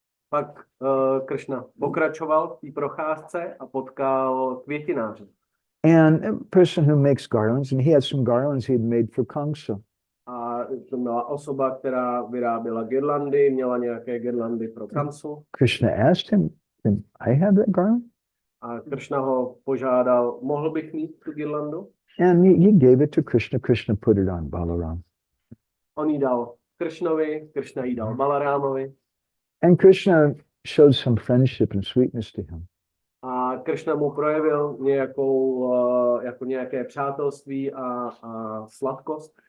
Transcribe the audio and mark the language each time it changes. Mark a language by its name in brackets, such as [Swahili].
[Czech] Pak Krishna pokračoval v té procházce a potkal květináře. [English] And a person who makes garlands, and he had some garlands he had made for Kamsa. [Czech] A to byla osoba, která vyráběla girlandy, měla nějaké girlandy pro Kamsu. [English] Krishna asked him, "Can I have that garland?" [Czech] A Krishna ho požádal, mohl bych mít tu girlandu? [English] And he gave it to Krishna. Krishna put it on Balaram. [Czech] On jí dal Krishnovi, Krishna jí dal Balarámovi. [English] And Krishna showed some friendship and sweetness to him. [Czech] A Krishna mu projevil nějaké přátelství a sladkost.